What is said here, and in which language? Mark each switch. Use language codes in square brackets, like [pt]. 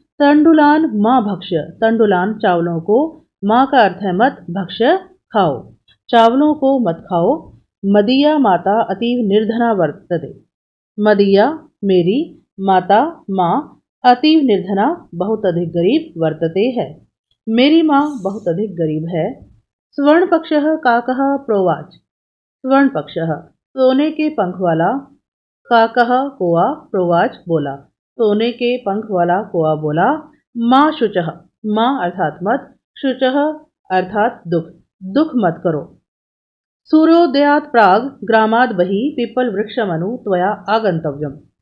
[hi] तंडुलान माँ भक्ष्य। तंडुलान चावलों को, माँ का अर्थ है मत, भक्ष्य खाओ, चावलों को मत खाओ। मदीया माता अतीव निर्धना वर्तते। मदीया मेरी, माता माँ, अतीव निर्धना बहुत अधिक गरीब, वर्तते है मेरी माँ बहुत अधिक गरीब है। [sa] स्वर्णपक्षः काकः प्रोवाच। [hi] स्वर्णपक्षः सोने के पंख वाला, काकः कौआ, प्रोवाच बोला, सोने के पंख वाला कौआ बोला। माँ शुचः, माँ अर्थात मत, शुचः अर्थात दुख, दुख मत करो। [sa] सूर्योदयात् प्राग ग्रामाद् बहिः पीपल वृक्षमनु त्वया आगंतव्यम्।